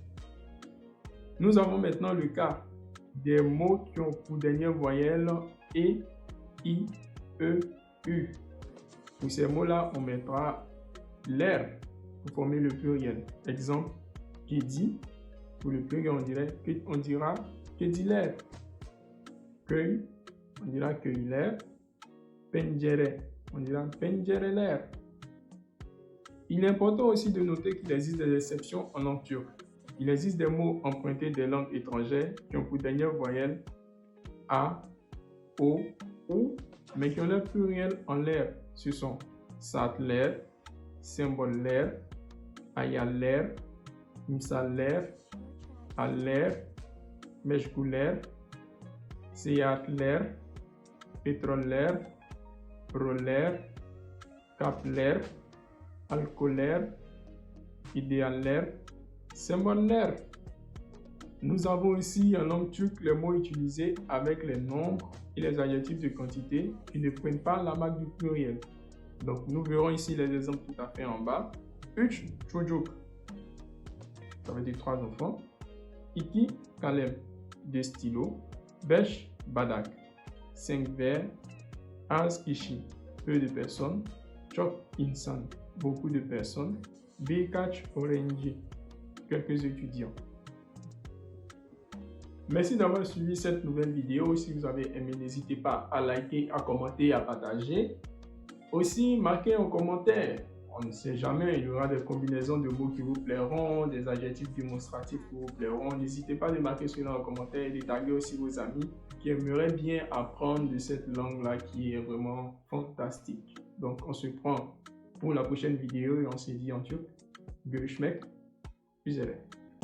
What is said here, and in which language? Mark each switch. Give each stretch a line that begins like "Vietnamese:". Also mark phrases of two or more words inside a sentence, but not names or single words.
French: Nous avons maintenant le cas des mots qui ont pour dernière voyelle E, I, E, U. Pour ces mots-là, on mettra l'air pour former le pluriel. Exemple, kedi. Pour le pluriel, on dira kediler. Cueil, on dira cueilliler. Pencere, on dira pencereler. Il est important aussi de noter qu'il existe des exceptions en langue turque. Il existe des mots empruntés des langues étrangères qui ont pour dernière voyelle A, O, U, mais qui ont leur pluriel en l'air. Ce sont
Turkish: saatler, symboller, hayaller, imsaller, aller, meşguller, seyahatler, petroller, roller, kapler, alcooler, idéaler, symboler.
French: Nous avons ici en langue turque les mots utilisés avec les nombres et les adjectifs de quantité qui ne prennent pas la marque du pluriel. Donc nous verrons ici les exemples tout à fait en bas. 3 çocuk, ça veut dire 3 enfants. 2 kalem, 2 stylos.
Turkish: 5 bardak, 5 verres. Az kişi,
French: peu de personnes.
Turkish: Çok insan,
French: beaucoup de personnes.
Turkish: Birkaç öğrenci,
French: quelques étudiants. Merci d'avoir suivi cette nouvelle vidéo. Si vous avez aimé, n'hésitez pas à liker, à commenter, à partager. Aussi, marquez un commentaire. On ne sait jamais, il y aura des combinaisons de mots qui vous plairont, des adjectifs démonstratifs qui vous plairont. N'hésitez pas à marquer cela en commentaire et de taguer aussi vos amis qui aimeraient bien apprendre de cette langue-là qui est vraiment fantastique. Donc, on se prend pour la prochaine vidéo et on se dit en turc,
Turkish: görüşmek üzere.